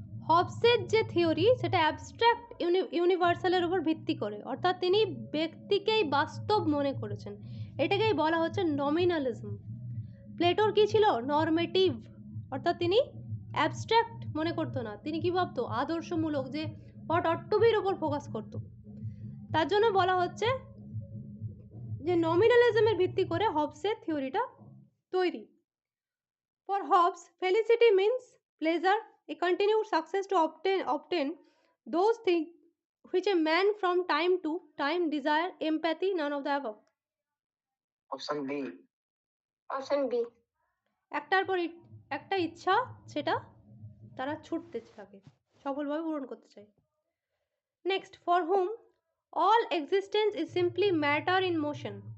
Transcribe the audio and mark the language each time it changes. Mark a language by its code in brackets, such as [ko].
[bn] হবসের যে থিওরি সেটা অ্যাবস্ট্রাক্ট ইউনিভার্সালের উপর ভিত্তি করে, অর্থাৎ তিনি ব্যক্তিকেই বাস্তব মনে করেছেন, এটাকেই বলা হচ্ছে নমিনালিজম। প্লেটোর কি ছিল? নরমেটিভ, অর্থাৎ তিনি অ্যাবস্ট্রাক্ট মনে করতো না, তিনি কি ভাবতো? আদর্শমূলক, যে [en] what ought to বির [bn] উপর ফোকাস করতো। তার জন্য বলা হচ্ছে যে নমিনালিজমের ভিত্তি করে হবসের থিওরিটা তৈরি। [en] For Hobbes, felicity means pleasure, a continued success to obtain those things which a man from time to time desire, empathy, none of the above. Option B. Option B. [bn] একটার পর একটা ইচ্ছা, সেটা তারা ছুটতে থাকে, সফলভাবে পূরণ করতে চায়। [en] Next, for whom all existence is simply matter in motion?